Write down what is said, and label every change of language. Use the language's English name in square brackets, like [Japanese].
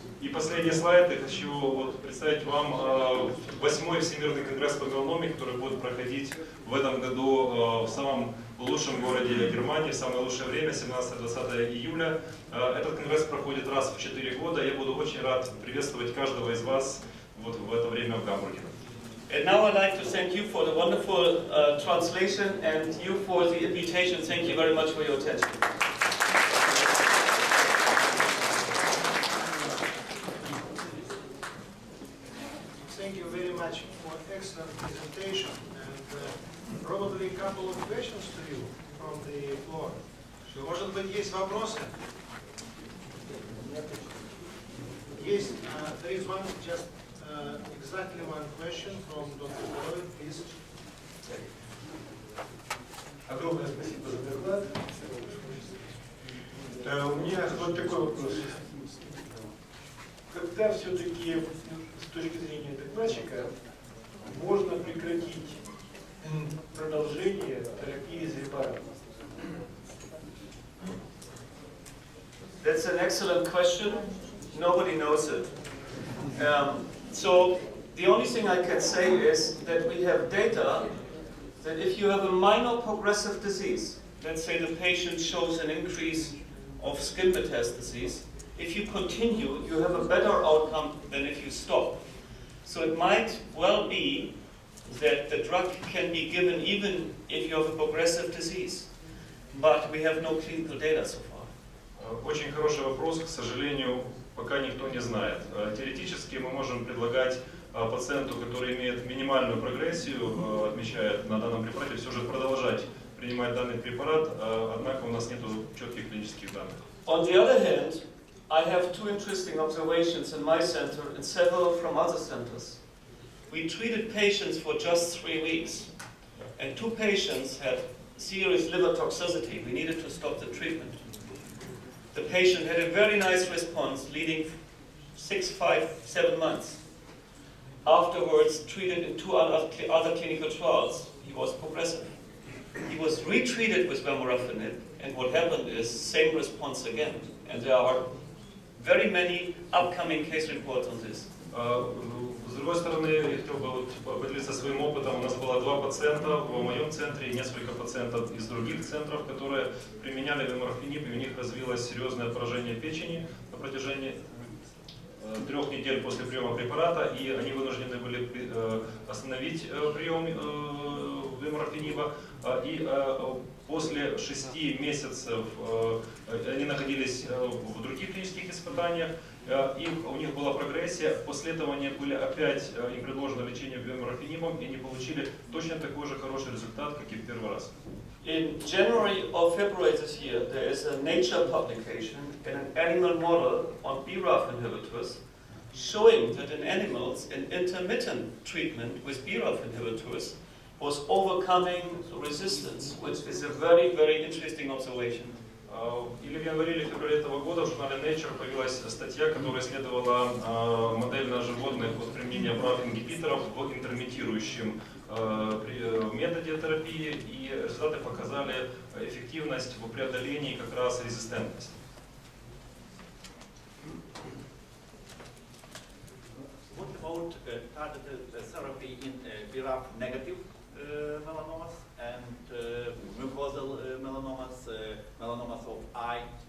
[Russian] И последний слайд, я хочу представить вам 8-й Всемирный конгресс по меланоме, который будет проходить в этом году в самом лучшем городе Германии, в самое лучшее время, 17-20 июля. Этот конгресс проходит раз в 4 года. Я буду очень рад приветствовать каждого из вас в это время в Гамбурге. [English] And now I'd like to thank you for the wonderful translation and you for the invitation. Thank you very much for your attention. Thank you very much for excellent presentation, and probably a couple of questions to you from the floor. [Russian] Может быть, есть вопросы? Есть. [English] There is one, just exactly one question from Dr. Dopovідь, please. [Russian] Огромное спасибо за доклад. У меня вот такой вопрос. Когда все-таки с точки зрения докладчика можно прекратить продолжение терапии Зелборафа? [English] That's an excellent question. Nobody knows it. So the only thing I can say is that we have data that if you have a minor progressive disease, let's say the patient shows an increase of skin metastases, if you continue, you have a better outcome than if you stop. So it might well be that the drug can be given even if you have a progressive disease, but we have no clinical data so far. [Russian] Очень хороший вопрос, к сожалению, пока никто не знает. Теоретически мы можем предлагать пациенту, который имеет минимальную прогрессию, отмечает на данном препарате, все же продолжать принимать данный препарат, однако у нас нет четких клинических данных. [English] On the other hand, I have two interesting observations in my center and several from other centers. We treated patients for just 3 weeks, and 2 patients had serious liver toxicity. We needed to stop the treatment. The patient had a very nice response, leading 6, 5, 7 months. Afterwards, treated in 2 other clinical trials, he was progressive. He was retreated with vemurafenib, and what happened is same response again. And there are very many upcoming case reports on this. [Russian] С другой стороны, я хотел бы поделиться своим опытом. У нас было 2 пациента в моем центре и несколько пациентов из других центров, которые применяли вемурafenib, и у них развилось серьезное поражение печени на протяжении 3 недель после приема препарата, и они вынуждены были остановить прием вемурafениба. И после 6 месяцев они находились в других клинических испытаниях, у них была прогрессия, после этого они были опять им предложено лечение вемурafenibом, и они получили точно такой же хороший результат, как и в первый раз. [English] In January or February this year, there is a Nature publication in an animal model on BRAF inhibitors showing that in animals, an intermittent treatment with BRAF inhibitors was overcoming resistance, which is a very, very interesting observation. [Russian] Или в январе или феврале этого года в журнале Nature появилась статья, которая исследовала модель на животных от применения BRAF-ингибиторов в интермитирующем методе терапии, и результаты показали эффективность в преодолении как раз резистентности. [English] What about targeted therapy in BRAF negative melanomas and mucosal melanomas, melanomas of eye?